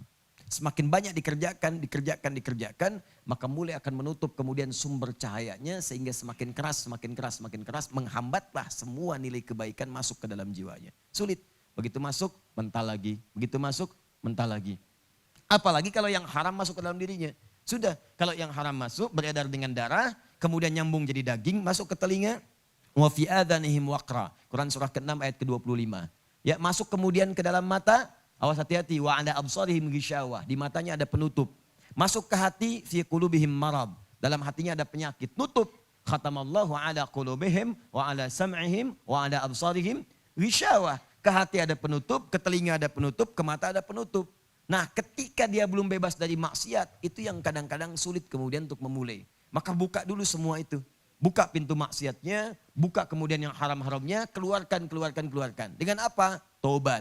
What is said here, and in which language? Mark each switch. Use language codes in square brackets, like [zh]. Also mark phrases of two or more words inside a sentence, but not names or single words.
[id] Semakin banyak dikerjakan, maka mulai akan menutup kemudian sumber cahayanya sehingga semakin keras, menghambatlah semua nilai kebaikan masuk ke dalam jiwanya. Sulit. Begitu masuk, mental lagi. Begitu masuk, mental lagi. Apalagi kalau yang haram masuk ke dalam dirinya. Sudah, kalau yang haram masuk, beredar dengan darah, kemudian nyambung jadi daging, masuk ke telinga. [ar] وفي آذانهم وقرا. [id] Quran surah ke-6 ayat ke-25. Ya, masuk kemudian ke dalam mata, awas hati-hati. [ar] وعلى أبصارهم غشاوة. [id] Di matanya ada penutup. Masuk ke hati, [ar] في قلوبهم مرض. [id] Dalam hatinya ada penyakit. Nutup. [ar] ختم الله على قلوبهم وعلى سمعهم وعلى أبصارهم غشاوة. [id] Ke hati ada penutup, ke telinga ada penutup, ke mata ada penutup. Nah, ketika dia belum bebas dari maksiat, itu yang kadang-kadang sulit kemudian untuk memulai. Maka buka dulu semua itu. Buka pintu maksiatnya, buka kemudian yang haram-haramnya, keluarkan. Dengan apa? Tobat.